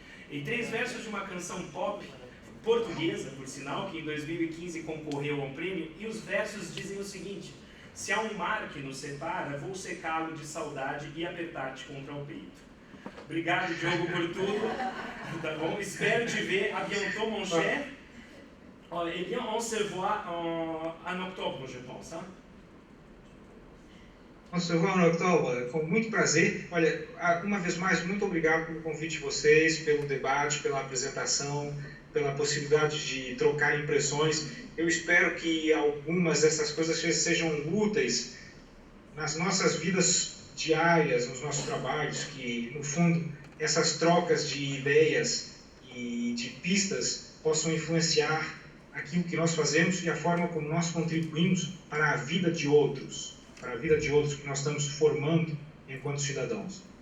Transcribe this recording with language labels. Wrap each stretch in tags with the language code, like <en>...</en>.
<pt>Em 3 versos de uma canção pop, portuguesa, por sinal, que em 2015 concorreu ao prêmio, e os versos dizem o seguinte: se há um mar que nos separa, vou secá-lo de saudade e apertar-te contra o peito. Obrigado, Diogo, por tudo. Tá bom? Espero te ver</pt> <fr>à bientôt, mon cher. Eh bien, on se voit en octobre, je pense. Hein? On se voit</fr> <pt>em outubro, com muito prazer. Olha, uma vez mais, muito obrigado pelo convite de vocês, pelo debate, pela apresentação, pela possibilidade de trocar impressões. Eu espero que algumas dessas coisas sejam úteis nas nossas vidas diárias, nos nossos trabalhos, que, no fundo, essas trocas de ideias e de pistas possam influenciar aquilo que nós fazemos e a forma como nós contribuímos para a vida de outros, para a vida de outros que nós estamos formando enquanto cidadãos.</pt>